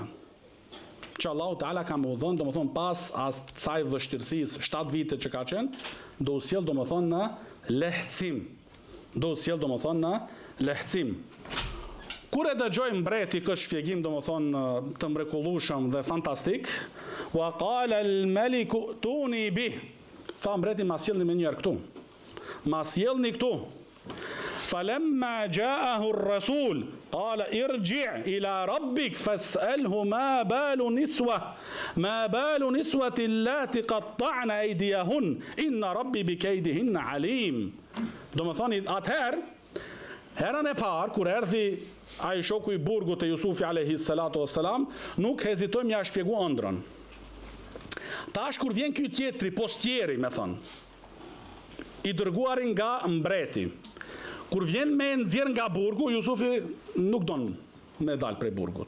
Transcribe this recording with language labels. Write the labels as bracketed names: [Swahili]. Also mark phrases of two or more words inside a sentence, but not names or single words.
[Albanian] Që Allahu Teala ka më dhënë, do më thonë, pas asaj vështirësisë 7 vite që ka qenë, do u sjell, do më thonë, në lehtësim. Do u sjell, do më thonë, në lehtësim. Kur e dëgjoj mbreti këtë shpjegim, do më thonë, të mrekullueshëm dhe fantastik, [Arabic] وقال الملك ائتوني به. [Albanian] Tha mbreti, ma sjellni me njëherë këtu. Ma sjellni këtu. [Arabic] فلما جاءه الرسول قال ارجع إلى ربك فاسأله ما بال نسوة اللاتي قطعن أيديهن إن ربي بكيدهن عليم. [Albanian] Do më thoni, atëherë Herën e parë, kur erdhi ai shoku i burgut të Jusufi [Arabic] عليه الصلاة والسلام, [Albanian] nuk hezitoi m'ia shpjegu ëndrrën. Tash kur vjen ky tjetri, postjeri, me thënë, i dërguari nga mbreti, kur vjen me nxjerr nga burgu, Jusufi nuk don me dal prej burgut.